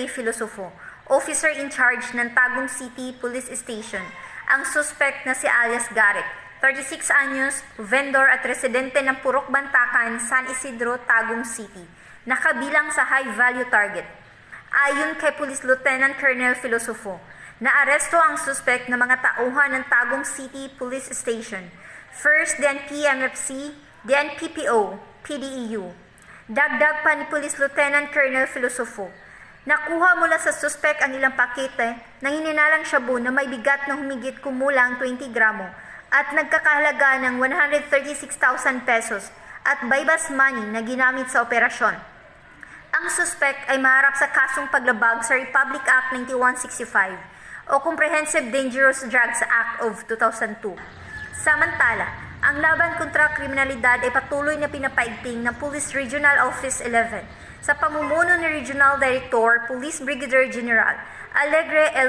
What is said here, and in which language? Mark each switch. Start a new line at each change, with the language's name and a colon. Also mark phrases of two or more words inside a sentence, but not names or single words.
Filipino: Filosofo,
English: officer in charge
Filipino: ng Tagum City Police Station, ang suspect na si alias Garrett, 36 anyos, vendor at residente ng Purok Bantakan, San Isidro, Tagum City, nakabilang sa
English: high-value target.
Filipino: Ayon kay Police Lieutenant Colonel Filosofo, naaresto ang suspect na mga tauhan ng Tagum City Police Station, 1st DNP-MFC, DNPPO, PDEU. Dagdag pa ni Police Lieutenant Colonel Filosofo, nakuha mula sa suspect ang ilang pakete ng hininalang shabu na may bigat na humigit kumulang 20 gramo at nagkakahalaga ng 136,000 pesos at
English: buy-bust money
Filipino: na ginamit sa operasyon. Ang suspect ay maharap sa kasong paglabag sa Republic Act 9165 o Comprehensive Dangerous Drugs Act of 2002. Samantala, ang laban kontra kriminalidad ay patuloy na pinapaigting ng Police Regional Office 11 sa pamumuno ni Regional Director Police Brigadier General Alegre L.